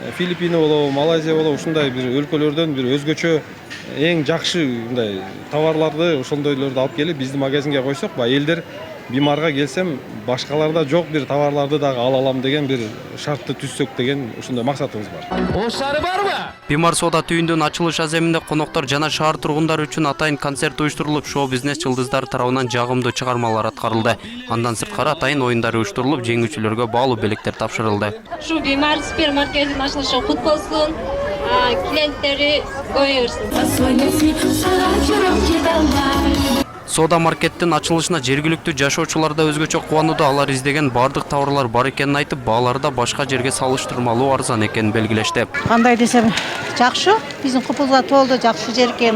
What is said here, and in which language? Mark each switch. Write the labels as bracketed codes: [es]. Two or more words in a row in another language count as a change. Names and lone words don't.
[ky] Филиппин болобу, Малайзия болобу, ушундай бир өлкөлөрдөн бир өзгөчө эң жакшы мындай товарларды ошондойлорду алып келип биздин магазинге койсок, элдер бимарга келсем башкаларда жок бир товарларды дагы ала алам деген бир шартты түзсөк деген ушундай максатыбыз бар. Оштары барбы? Бимар сода түйүндүн ачылыш аземинде коноктор жана шаар тургундары үчүн атайын концерт уюштурулуп, шоу-бизнес жылдыздары тарабынан жагымдуу чыгармалар аткарылды. Андан сырткары атайын оюндар уюштурулуп, жеңүүчүлөргө баалуу белектер тапшырылды. [tr] Şu Bimar Süpermarket'in açılışı kutlu olsun. Klientleri koyuyorsun. [ky] Сода маркеттин ачылышына жергиликтүү жашоочулар да өзгөчө кубанууда. Алар издеген бардык товарлар бар экенин айтып, баалары да башка жерге салыштырмалуу арзан экенин белгилешти. Кандай десем, жакшы. Биздин купузга толду, жакшы жер экен.